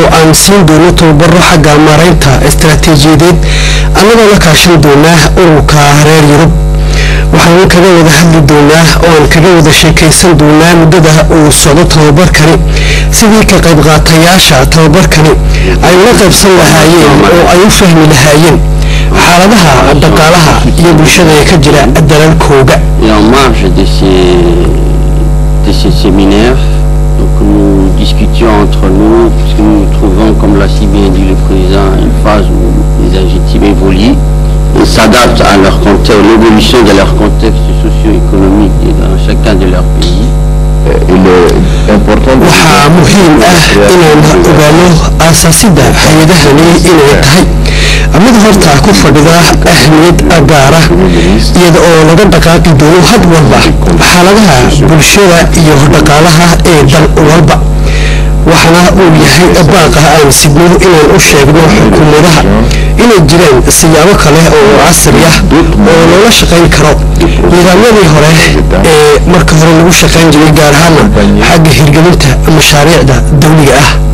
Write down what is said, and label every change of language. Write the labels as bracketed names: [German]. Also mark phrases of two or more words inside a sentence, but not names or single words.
[Somali] aan siin doono tababaro xagga maaraynta istiraatiijiyadeed anagoo la kaashan doona ururka reer Yurub waxaan kaga wada hadli doonaa oo aan kaga wada sheekaysan doonaa muddada uu socdo tababarkani sidii ka qayb qaatayaasha tababarkani ay la qaybsan lahaayeen oo ay u fahmi lahaayeen xaaladaha dhaqaalaha iyo bulshada ee ka jira dalalkooda [French] en marge de ces séminaires donc nous discutions entre nous puisque nous nous trouvons comme l'a si bien dit le président une phase où les adjectifs évoluent et s'adaptent à leur contexte, l'évolution de leur contexte socio-économique dans chacun de leurs pays. Il est [Somali] waxaa muhiim ah inaan ogaano aasaasidda hay-adahani inay tahay mid horta ku fadhida ahmiyad gaara iyada oo laga dhaqaaqi doono had walba xaaladaha bulshada iyo dhaqaalaha ee dal walba waxaana uu yahay baaqa aan sidno inaan u sheegno xukuumadaha inay jiraan siyaabo kale oo casri ah oo loola shaqayn karo nidaamyadii hore ee marka hore lagu shaqayn jiray gaar ahaana xagga hirgelinta mashaariicda dawliga ah